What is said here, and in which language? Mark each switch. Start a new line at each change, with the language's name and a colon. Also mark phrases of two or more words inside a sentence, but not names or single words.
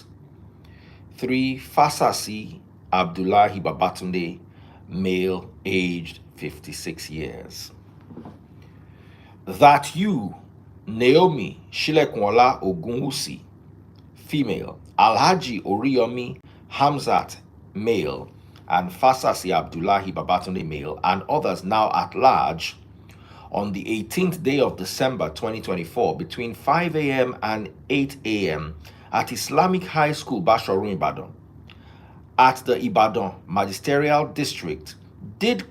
English: 3. Fasasi Abdullahi Babatunde, male, aged 56 years. That you, Naomi Shilekunwola Ogunwusi, female, Alhaji Oriyomi Hamzat, male, and Fasasi Abdullahi Babatunde, male, and others now at large, on the 18th day of December 2024 between 5 a.m. and 8 a.m. at Islamic High School, Bashoru, Ibadan, at the Ibadan Magisterial District, did